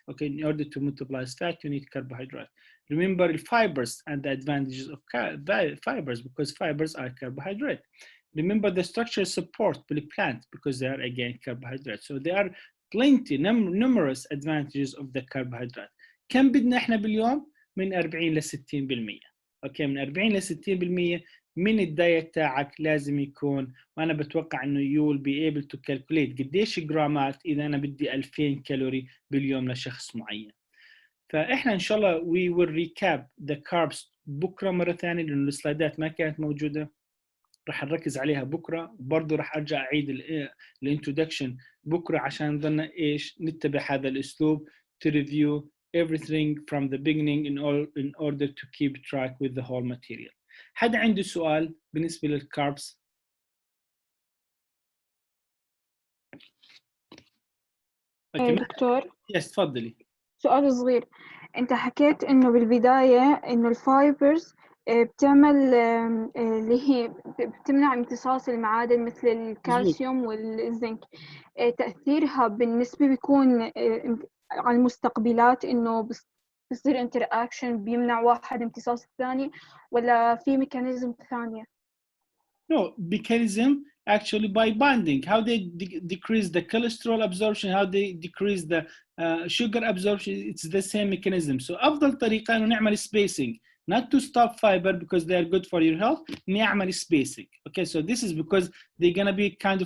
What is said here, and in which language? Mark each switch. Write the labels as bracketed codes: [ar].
[en] Okay, in order to metabolize fat, you need carbohydrate. Remember the fibers and the advantages of fibers because fibers are carbohydrate. Remember the structural support for the plant because they are again carbohydrates. So there are plenty numerous advantages of the carbohydrate. [ar] كم بدنا احنا باليوم؟ من 40 ل 60%. اوكي، من 40 ل 60% من الدايت تاعك لازم يكون، وانا بتوقع انه [en] you will be able to calculate [ar] قديش جرامات اذا انا بدي 2000 كالوري باليوم لشخص معين. فاحنا ان شاء الله [en] we will recap the carbs [ar] بكره مره ثانيه لانه السلايدات ما كانت موجوده، راح نركز عليها بكره. برضه راح ارجع اعيد الانترودكشن بكره عشان نضلنا ايش نتبع هذا الاسلوب [en] to review everything from the beginning in order to keep track with the whole material. [ar] حدا عنده سؤال بالنسبه للكاربس؟ دكتور، يس تفضلي. سؤال صغير. انت حكيت انه بالبداية انه الفايبرز بتعمل اللي هي بتمنع امتصاص المعادن مثل الكالسيوم والزنك. تأثيرها بالنسبة بيكون على المستقبلات انه بصير انتر اكشن بيمنع واحد امتصاص الثاني، ولا في ميكانيزم ثانية؟ [en] No, mechanism actually by binding, how they decrease the cholesterol absorption, how they decrease the sugar absorption, it's the same mechanism. So [ar] أفضل طريقة إنه نعمل [en] spacing, not to stop fiber because they are good for your health, [ar] نعمل [en] spacing. Okay, so this is because they're gonna be kind of